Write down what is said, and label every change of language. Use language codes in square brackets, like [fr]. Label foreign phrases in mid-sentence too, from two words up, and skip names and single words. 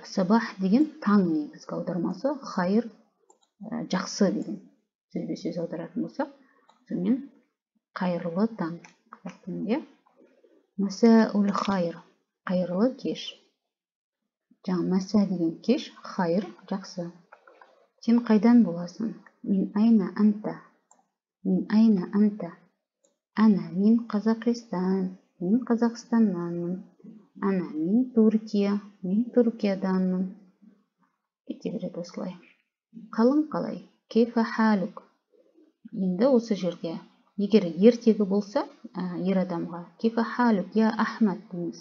[kk] Сабах деген таң негізгі аудармасы, хайр жақсы деген сөзбе сөз аударатын болсақ, сонымен қайырлы таң. [ar] مساء الخير. [kk] Қайырлы кеш. Жаңа маса деген кеш, хайр жақсы. Сен қайдан боласың? [ar] من أين أنت. من أين أنت. أنا من كازاخستان. [kk] Мен Қазақстаннанмын. [ar] أنا من تركيا. [kk] Мен Түркияданмын. Кете береді осылай. Қалың қалай? [ar] كيف حالك. [kk] Енді осы жерге егер ертегі болса, ер адамға [ar] كيف حالك، يا أحمد [kk] дейміз.